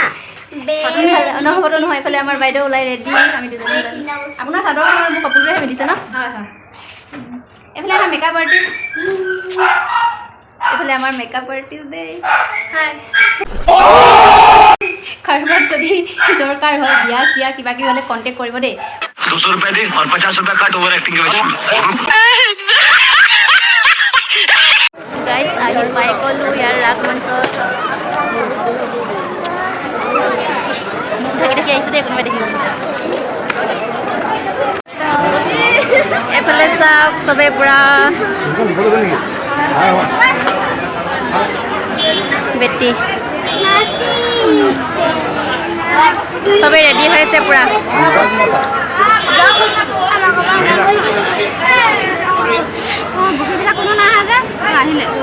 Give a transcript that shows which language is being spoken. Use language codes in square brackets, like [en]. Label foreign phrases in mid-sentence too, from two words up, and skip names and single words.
[as] নহ'বতো নহয় এইফালে আমাৰ বাইদেউ ওলাই ৰেডি আমি দুজনী আপোনাৰ চাদৰখনৰ মোৰ কাপোৰযোৰেহে পিন্ধিছে ন হয় হয় এইফালে আমাৰ [en] makeup artist [as] এইফালে আমাৰ [en] makeup artist [as] দেই কাৰোবাক যদি দৰকাৰ হয় বিয়া চিয়া কিবা কিবি হ'লে কণ্টেক্ট কৰিব দেই [hi] 200 रुपए दे और 50 रुपए काट [en] over acting [hi] के वजह [as] গাইজ আহি পাই গ'লোঁ ইয়াৰ ৰাগ মঞ্চত মোক ঢাকি ঢাকি আহিছোঁ দেই কোনোবাই দেখিব এইফালে চাওক চবেই পূৰা বেটি চবেই ৰেডি হৈ আছে পূৰা কোনো নাহে যে আহিলে